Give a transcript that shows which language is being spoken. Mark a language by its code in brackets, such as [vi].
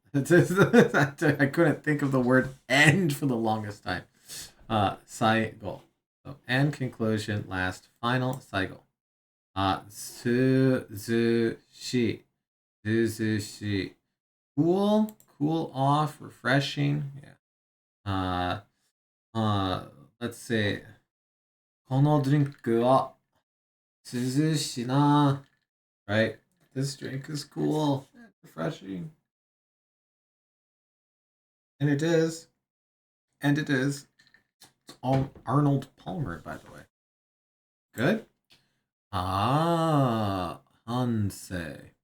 [en] I couldn't think of the word end for the longest time. Saigo. So end, conclusion, last, final, Saigo. Suzushi. Suzushi. Cool, cool off, refreshing. Yeah. Let's see. [ja] このドリンクは涼しいな. [en] Right? This drink is cool and refreshing. And it is. And it is. It's Arnold Palmer, by the way. Good? Hansei.